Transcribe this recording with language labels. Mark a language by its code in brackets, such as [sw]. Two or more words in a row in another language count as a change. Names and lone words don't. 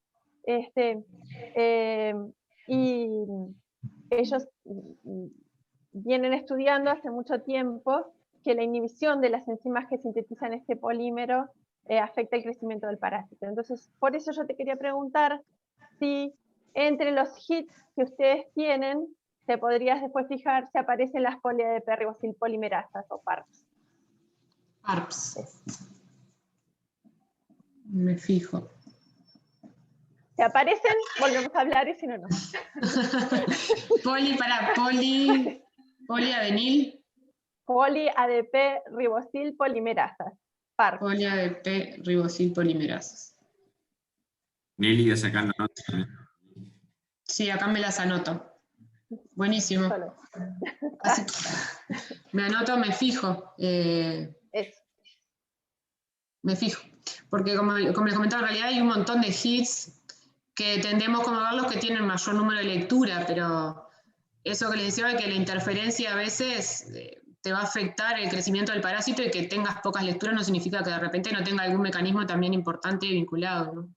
[es] Y ellos vienen estudiando hace mucho tiempo que la inhibición de las enzimas que sintetizan este polímero afecta el crecimiento del parásito. Entonces, por eso yo te quería preguntar si entre los hits que ustedes tienen, te podrías después fijar si aparecen las poli-ADP-ribosilpolimerasas o PARPs. PARPs. Me fijo. Si aparecen, volvemos a hablar, y si no, no. Poliadenil. Poli-ADP-ribosilpolimerasas. PARPs. Poli-ADP-ribosilpolimerasas. Nelly está sacando notas. Sí, acá me las anoto. Buenísimo. Así, me anoto, me fijo. Me fijo. Porque como les comentaba, en realidad hay un montón de hits que tendemos como a ver los que tienen mayor número de lectura, pero eso que les decía de que la interferencia a veces te va a afectar el crecimiento del parásito, y que tengas pocas lecturas no significa que de repente no tenga algún mecanismo también importante vinculado, ¿no?